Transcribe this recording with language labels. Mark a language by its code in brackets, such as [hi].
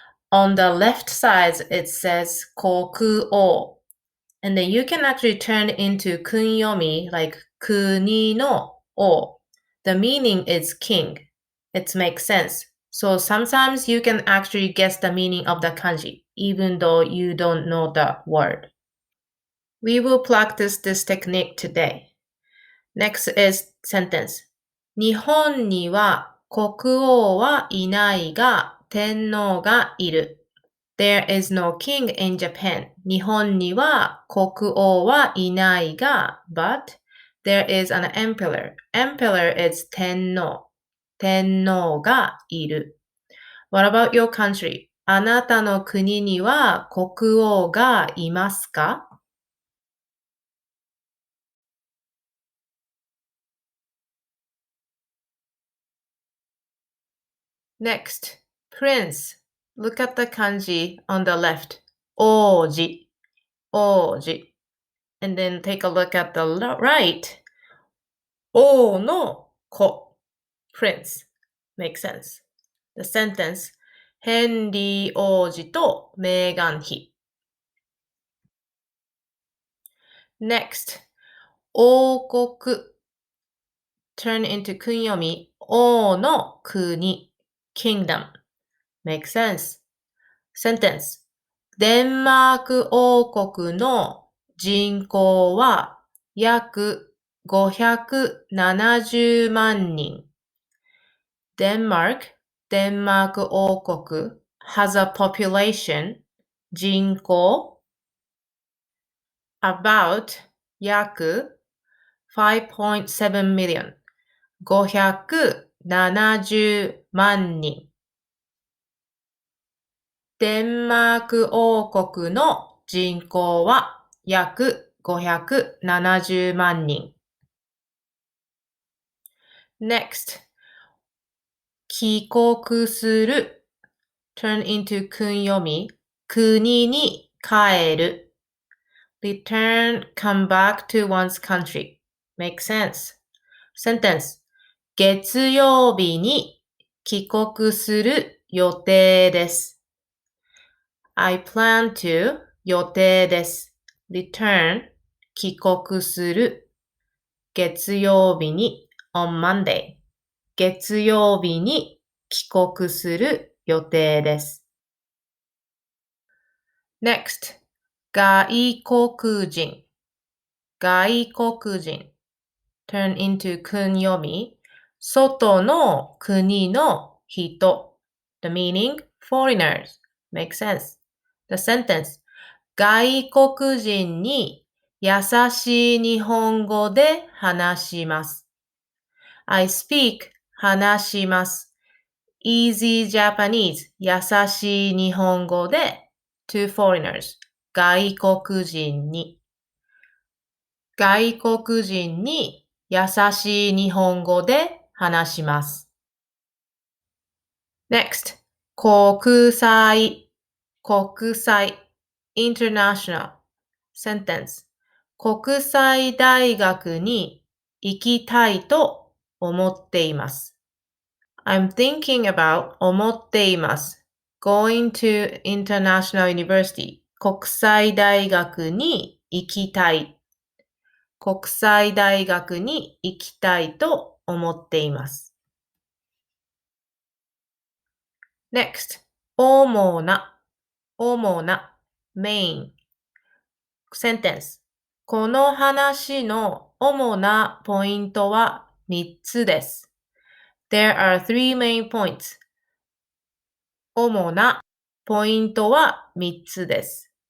[en] On the left side it says koku-o, and then you can actually turn into kunyomi like kuni no o. The meaning is king. It makes sense. So sometimes you can actually guess the meaning of the kanji even though you don't know the word. We will practice this technique today. Next is sentence. [ja] 日本には国王はいないが天皇がいる。 [en] There is no king in Japan. [ja] 日本には国王はいないが [en] but there is an emperor. Emperor is 天皇。 [ja] 天皇がいる。 [en] What about your country? [ja] あなたの国には国王がいますか? [en] Next, prince. Look at the kanji on the left. Oji. Oji. And then take a look at the right. O no ko. Prince. Makes sense. The sentence. [ja] ヘンリー王子とメーガン妃. [en] Next, 王国.Turn into kunyomi. 王の国.Kingdom. Makes sense. Sentence. [ja] デンマーク王国の人口は約570万人。 [en] Denmark, デンマーク王国 has a population 人口 about 約 5.7 million 570万人。 [ja] デンマーク王国の人口は約570万人。 [en] Next, 帰国する turn into 訓読み [ja] 国に帰る [en] return, come back to one's country Makes sense. Sentence. [ja] 月曜日に帰国する予定です。 [en] I plan to [ja] 予定です。 [en] return [ja] 帰国する月曜日に [en] on Monday [ja] 月曜日に帰国する予定です。 [en] Next 外国人外国人 turn into 訓読み [ja] 外の国の人 [en] The meaning foreigners makes sense. The sentence [ja] 外国人に優しい日本語で話します。 [en] I speak [ja] 話します。 [en] Easy Japanese [ja] 優しい日本語で [en] to foreigners [ja] 外国人に外国人に優しい日本語で話します。 [en] Next [ja] 国際国際 [en] international sentence [ja] 国際大学に行きたいと思っています。 [en] I'm thinking about [ja] 思っています。 [en] going to international university [ja] 国際大学に行きたい。国際大学に行きたいと思っています。 [en] Next [ja] 主な [en] main sentence [ja] この話の主なポイントは3つです。 [en] There are three main points. [ja] 主なポイントは3つです。